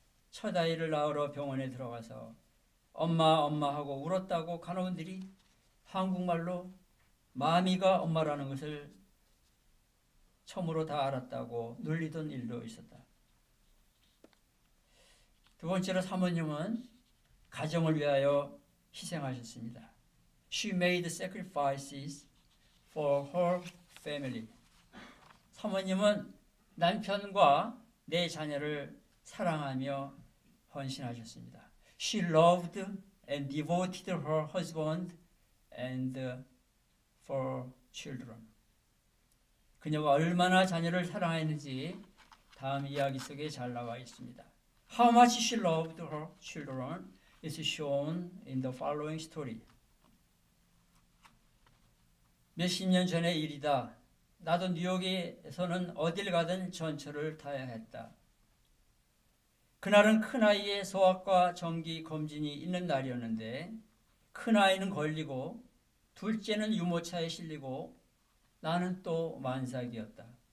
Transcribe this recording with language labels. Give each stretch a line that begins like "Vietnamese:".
Korean: 첫 아이를 낳으러 병원에 들어가서 엄마 하고 울었다고 간호원들이 한국말로 마미가 엄마라는 것을 처음으로 다 알았다고 놀리던 일도 있었다. 두 번째로 사모님은 가정을 위하여 희생하셨습니다.
English: She made sacrifices for her family.
Korean: 사모님은 남편과 내 자녀를 사랑하며 헌신하셨습니다.
English: She loved and devoted her husband and for children.
Korean: 그녀가 얼마나 자녀를 사랑했는지 다음 이야기 속에 잘 나와 있습니다.
English: How much she loved her children is shown in the following story.
Korean: 몇십 년 전의 일이다. 나도 뉴욕에서는 어딜 가든 전철을 타야 했다. 그날은 큰아이의 소아과 정기 검진이 있는 날이었는데 큰아이는 걸리고 둘째는 유모차에 실리고 나는 또 만삭이었다.